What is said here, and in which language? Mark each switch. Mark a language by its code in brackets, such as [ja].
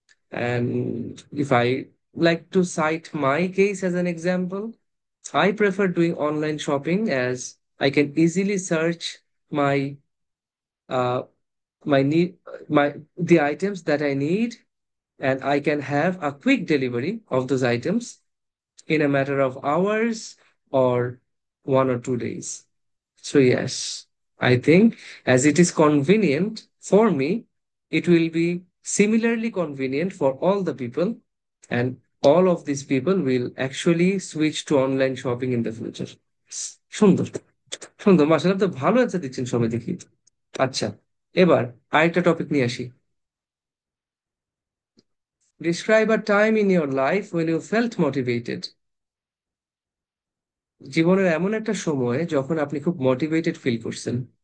[en] And if I like to cite my case as an example, I prefer doing online shopping as I can easily search my uh, my need my the items that I need, and I can have a quick delivery of those items in a matter of hours or 1 or 2 days. So, yes, I think as it is convenient for me, it will be similarly convenient for all the people, and all of these people will actually switch to online shopping in the future. [bn] সুন্দর, সুন্দর, মাশাআল্লাহ, তো ভালো answer দিচ্ছেন সবাই দেখি। আচ্ছা, এবার আরেকটা টপিক নিয়ে আসি। [en] Describe a time in your life when you felt motivated. [bn] জীবনের এমন একটা সময় যখন আপনি খুব মোটিভেটেড ফিল করছেন।